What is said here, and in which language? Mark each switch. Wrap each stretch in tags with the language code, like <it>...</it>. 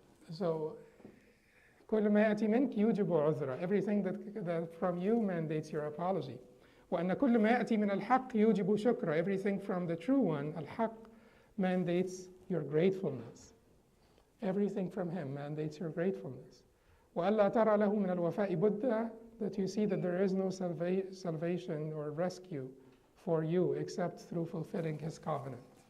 <ar>So, كل ما يأتي منك يوجب عذرا.</ar> <en>Everything that from you mandates your apology.</en> <ar>وأن كل ما يأتي من الحق يوجب شكرا.</ar> <en>Everything from the true one, al-Haq, mandates your gratefulness. Everything from him mandates your gratefulness. وَأَلَّا تَرَى لَهُ مِنَ الْوَفَاءِ بُدَّ, that you see that there is no salvation or rescue for you except through fulfilling his covenant.</en>